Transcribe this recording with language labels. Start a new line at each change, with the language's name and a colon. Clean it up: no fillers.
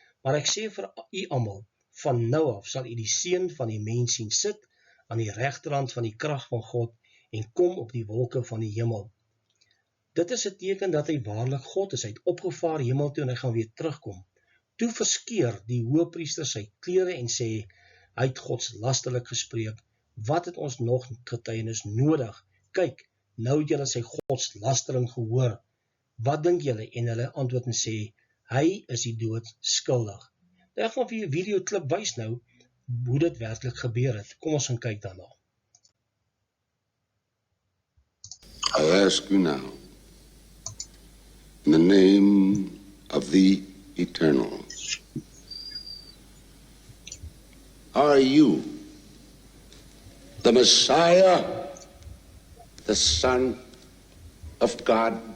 Afrikaans: Maar ek sê vir u almal, van nou af sal u die seun van die mens sien sit, aan die regterhand van die krag van God, en kom op die wolke van die hemel. Dit is 'n teken dat hy waarlik God is. Hy het opgevaar hemel toe en hy gaan weer terugkom. Toe verskeur die hoëpriester sy klere en sê, hy het godslasterlik gespreek, Wat het ons nog getuienis nodig? Kyk, nou het julle sy godslastering gehoor. Wat dink julle? En hulle antwoord en sê, hy is die dood skuldig. Ek gaan vir 'n video klip wys nou, hoe dit werklik gebeur het. Kom ons gaan kyk daarna.
English: I ask you now, in the name of the Eternal, are you the Messiah, the Son of God?